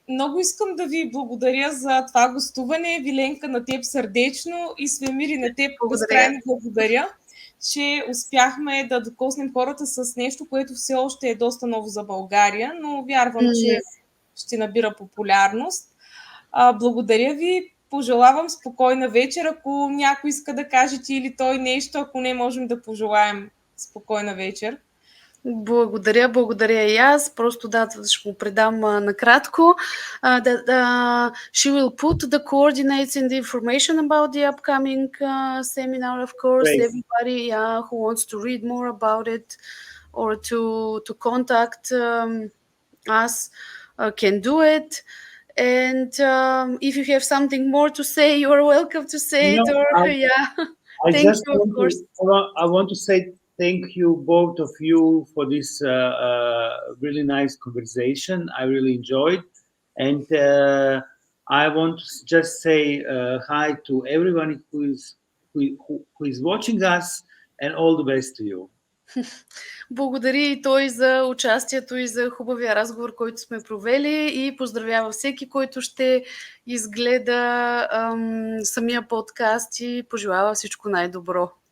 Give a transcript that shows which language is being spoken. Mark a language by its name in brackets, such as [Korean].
[Bulgarian] Много искам да ви благодаря за това гостуване. Виленка, на теб сърдечно, и Свемири, на теб безкрайно благодаря, че успяхме да докоснем хората с нещо, което все още е доста ново за България, но вярвам, че ще набира популярност. Благодаря ви. Пожелавам спокойна вечер, ако някой иска да каже ти или той нещо, ако не, можем да пожелаем спокойна вечер. Благодаря и аз. Просто ще го предам накратко. [English] She will put the coordinates and the information about the upcoming seminar, of course. Great. Everybody who wants to read more about it or to contact us can do it. And if you have something more to say, you are welcome to say it. Thank you, of course. I want to say thank you, both of you, for this really nice conversation. I really enjoyed. And I want to just say hi to everyone who is watching us, and all the best to you. [Bulgarian] Благодаря и той за участието и за хубавия разговор, който сме провели, и поздравява всеки, който ще изгледа самия подкаст, и пожелава всичко най-добро.